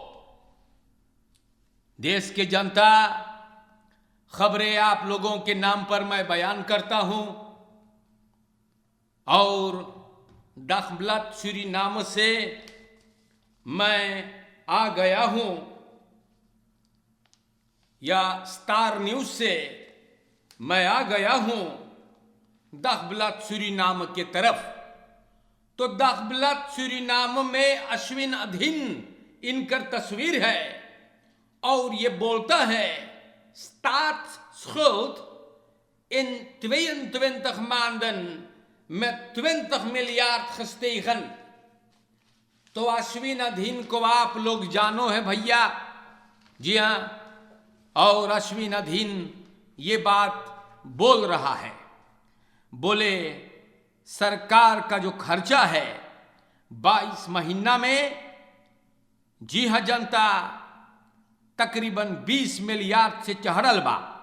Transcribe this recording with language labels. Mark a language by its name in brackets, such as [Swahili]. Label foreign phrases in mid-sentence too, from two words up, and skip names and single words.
[Caribbean Hindustani] देश के जनता, खबरें आप लोगों के नाम पर मैं बयान करता हूं और दखबलत सूरीनाम से मैं आ गया हूं, या स्टार न्यूज से मैं आ गया हूं दखबलत सूरीनाम के तरफ। तो दखबलत सूरीनाम में अश्विन अधीन इनकर तस्वीर है और ये बोलता है [Dutch] staatsschuld in 22 maanden met 20 miljard gestegen। [Caribbean Hindustani] तो अश्विन अधीन को आप लोग जानो है भैया, जी हां, और अश्विन अधीन ये बात बोल रहा है, बोले सरकार का जो खर्चा है 22 महीना में, जी हां जनता, तकरीबन 20 मिलियार्ड से चढ़ल बा।